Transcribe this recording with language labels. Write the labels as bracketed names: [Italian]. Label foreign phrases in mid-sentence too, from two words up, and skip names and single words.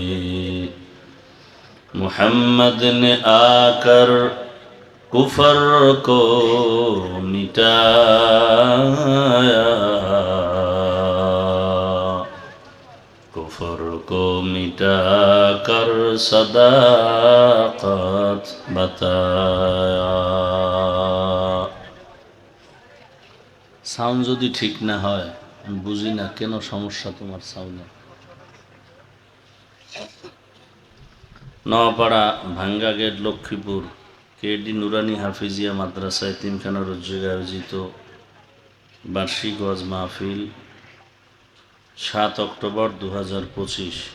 [Urdu] محمد نے آ کر کفر کو مٹایا کفر کو مٹا کر صداقت بتایا [Bangla] সাউন্ড যদি ঠিক না হয় আমি বুঝি না কেন সমস্যা তোমার সাউন্ডে নওয়াপাড়া ভাঙ্গা গেট লক্ষ্মীপুর কেডি নুরানি হাফিজিয়া মাদ্রাসা এতিমখানার উদ্যোগে আয়োজিত বার্ষিক ওয়াজ মাহফিল 7 অক্টোবর 2025